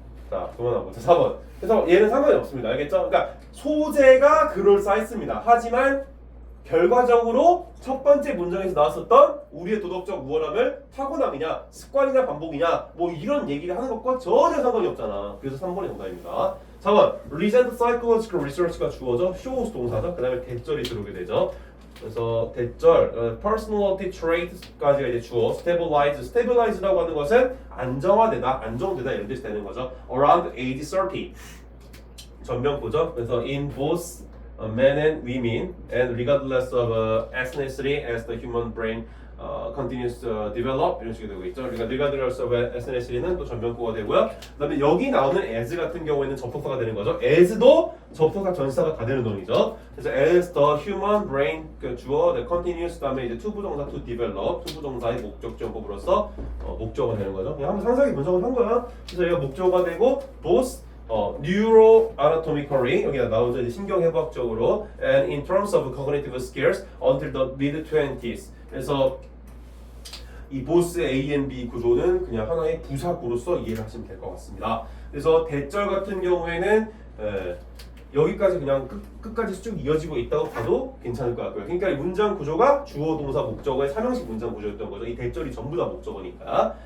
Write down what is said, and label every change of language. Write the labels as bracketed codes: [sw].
[ko] 자, 그만하고. 자, 4번. 그래서 얘는 상관이 없습니다. 알겠죠? 그러니까 소재가 그럴싸했습니다. 하지만 결과적으로 첫 번째 문장에서 나왔었던 우리의 도덕적 우월함을 타고남이냐, 습관이냐, 반복이냐 뭐 이런 얘기를 하는 것과 전혀 상관이 없잖아. 그래서 3번이 정답입니다. 4번. [en] Recent psychological research [ko] 가 주어져 shows 동사죠. 그 다음에 대절이 들어오게 되죠. 그래서 대절, personality trait까지가 이제 주어, stabilize라고 하는 것은 안정화되다, 안정되다 이런 뜻이 되는 거죠. [en] Around age 30. [ko] 전명구죠. 그래서 [en] in both men and women and regardless of ethnicity as the human brain continues to develop [ko] 이런 식으로 되고 있죠. 그러니까 [en] regardless of ethnicity [ko] 는 또 전명구가 되고요. 그다음에 여기 나오는 as 같은 경우에는 접속사가 되는 거죠. as도 접속사 전치사가 다 되는 놈이죠. 그래서 as [en] the human brain [ko] 그 주어 the continuous 그다음에 이제 투부정사 [en] to develop [ko] 투부정사의 목적지어법으로서 목적어가 되는 거죠. 그냥 한번 상세하게 분석을 한 거야. 그래서 얘가 목적어가 되고 [en] both neuroanatomically [ko] 여기가 나오죠. 이제 신경해부학적으로 [en] and in terms of cognitive skills until the mid-20s. [ko] 그래서 이 보스 A and B 구조는 그냥 하나의 부사구로서 이해를 하시면 될 것 같습니다. 그래서 대절 같은 경우에는 여기까지 그냥 끝까지 쭉 이어지고 있다고 봐도 괜찮을 것 같고요. 그러니까 이 문장 구조가 주어, 동사, 목적어의 삼형식 문장 구조였던 거죠. 이 대절이 전부 다 목적어니까.